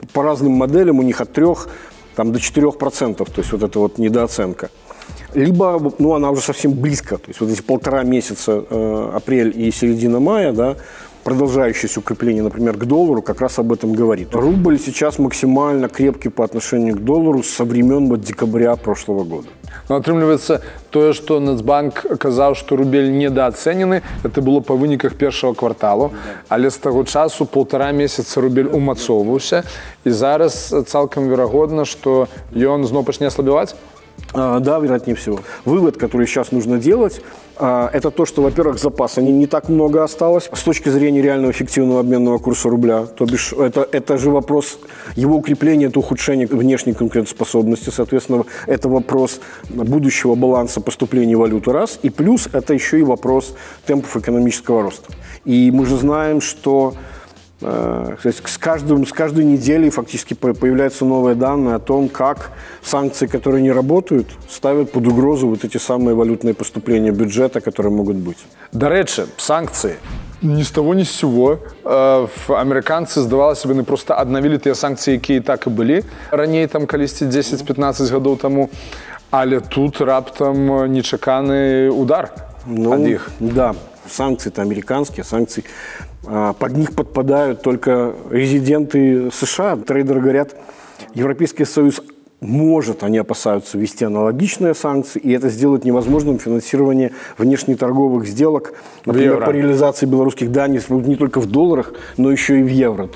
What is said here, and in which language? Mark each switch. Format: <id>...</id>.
<ru>По разным моделям у них от 3 до 4%, то есть вот эта вот недооценка. Либо, ну, она уже совсем близко, то есть вот эти 1,5 месяца, апрель и середина мая, да, продолжающееся укрепление, например, к доллару, как раз об этом говорит. Рубль сейчас максимально крепкий по отношению к доллару со времен вот декабря прошлого года.</ru> <be>Но атрымліваецца тое, што Нацбанк казаў, што рубель</be> <ru>недооценены, это было</ru> <be>па выніках першага кварталу, але з таго часу 1,5 месяца рубель умацоўваўся, і зараз цалкам верагодна, што ён зноў пачне аслабеваць?</be> <ru>Да, вероятнее всего. Вывод, который сейчас нужно делать, это то, что, во-первых, запаса не так много осталось с точки зрения реального эффективного обменного курса рубля. То бишь, это же вопрос его укрепления, это ухудшение внешней конкурентоспособности, соответственно, это вопрос будущего баланса поступлений валюты раз, и плюс это еще и вопрос темпов экономического роста. И мы же знаем, что с каждой неделей фактически появляются новые данные о том, как санкции, которые не работают, ставят под угрозу вот эти самые валютные поступления бюджета, которые могут быть. До речи, санкции. Ни с того, ни с сего.</ru> <be>Американцы, здавалося б, просто аднавілі тыя санкцыі, якія так і былі раней, там, калісьці 10-15 гадоў таму, але тут раптам нечаканы удар ад іх.</be> <ru>Да, санкции-то американские, санкции. Под них подпадают только резиденты США. Трейдеры говорят, Европейский Союз может, они опасаются, ввести аналогичные санкции, и это сделать невозможным финансирование внешнеторговых сделок, например, по реализации белорусских данных не только в долларах, но еще и в евро.</ru>